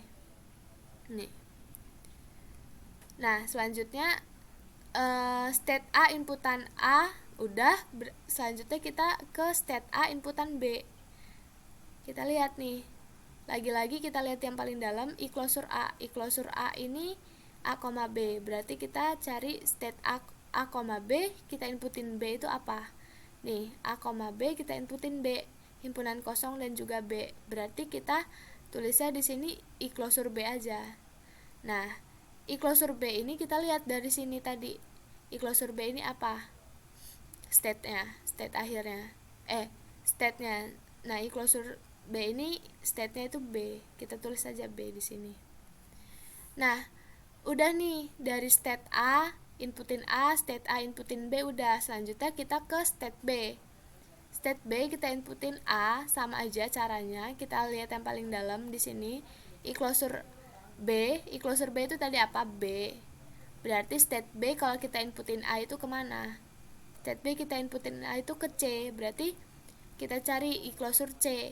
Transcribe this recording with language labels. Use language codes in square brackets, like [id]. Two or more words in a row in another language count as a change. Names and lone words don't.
[id] Nih. Nah, selanjutnya state A inputan A udah. Selanjutnya kita ke state A inputan B. Kita lihat nih. Lagi-lagi kita lihat yang paling dalam, e-closure A. E-closure A ini A, B. Berarti kita cari state A, B, kita inputin B itu apa? Nih, A, B kita inputin B, himpunan kosong dan juga B. Berarti kita tulisnya di sini e-closure B aja. Nah, e-closure B ini kita lihat dari sini tadi. E-closure B ini apa? State-nya, state akhirnya. State-nya. Nah, e-closure B ini state-nya itu B. Kita tulis saja B di sini. Nah, udah nih dari state A inputin A, state A inputin B, udah. Selanjutnya kita ke state B. State B kita inputin A, sama aja caranya. Kita lihat yang paling dalam di sini. E-closure B itu tadi apa? B. Berarti state B kalau kita inputin A itu kemana? State B kita inputin A itu ke C. Berarti kita cari e-closure C.